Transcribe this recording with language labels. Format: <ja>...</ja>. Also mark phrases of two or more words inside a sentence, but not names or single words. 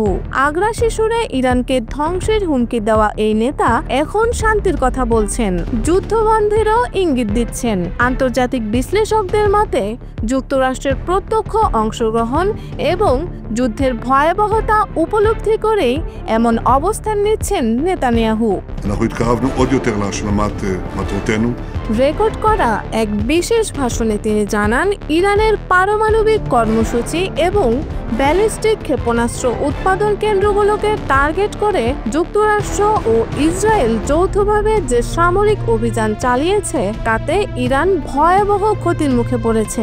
<bn>আগ্রাসী সুরে ইরানকে ধ্বংসের হুমকি দেওয়া এই নেতা এখন শান্তির কথা বলছেন, যুদ্ধবন্ধেরও ইঙ্গিত দিচ্ছেন। আন্তর্জাতিক বিশ্লেষকদের মতে যুক্তরাষ্ট্রের প্রত্যক্ষ অংশগ্রহণ এবং যুদ্ধের ভয়াবহতা উপলব্ধি করেই এমন অবস্থান নিচ্ছেন নেতানিয়াহু।</bn> <he>אנחנו התקרבנו עוד יותר להשלמת מטרותינו</he> <bn>রেকর্ড করা এক বিশেষ ভাষণে তিনি জানান, ইরানের পারমাণবিক কর্মসূচি এবং ব্যালিস্টিক ক্ষেপণাস্ত্র উৎপাদন কেন্দ্রগুলোকে টার্গেট করে যুক্তরাষ্ট্র ও ইসরায়েল যৌথভাবে যে সামরিক অভিযান চালিয়েছে তাতে ইরান ভয়াবহ ক্ষতির মুখে পড়েছে।</bn>